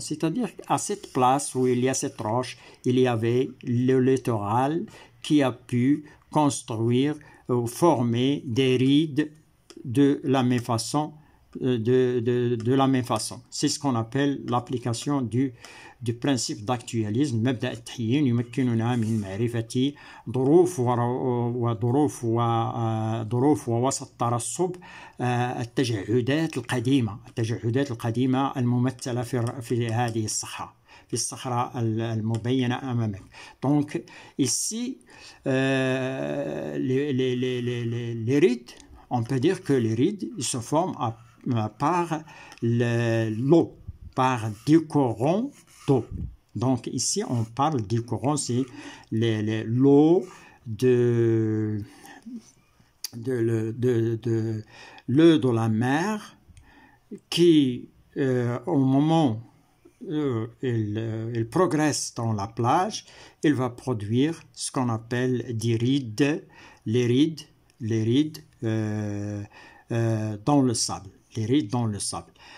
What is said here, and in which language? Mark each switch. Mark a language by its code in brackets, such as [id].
[fr] C'est-à-dire qu'à cette place où il y a cette roche, il y avait le littoral qui a pu construire ou former des rides de la même façon. De la même façon. C'est ce qu'on appelle l'application du principe d'actualisme. [ar] مبدأ التحيين يمكننا من معرفة ظروف ووسط ترسب التجعدات القديمة الممثلة في هذه الصحراء. في الصحراء المبينة أمامك. [fr] Donc ici les rides, on peut dire que les rides ils se forment par l'eau, par des courants d'eau. Donc ici on parle des courants, c'est l'eau de la mer qui au moment il progresse dans la plage, il va produire ce qu'on appelle des rides, les rides dans le sable, les rides dans le sable.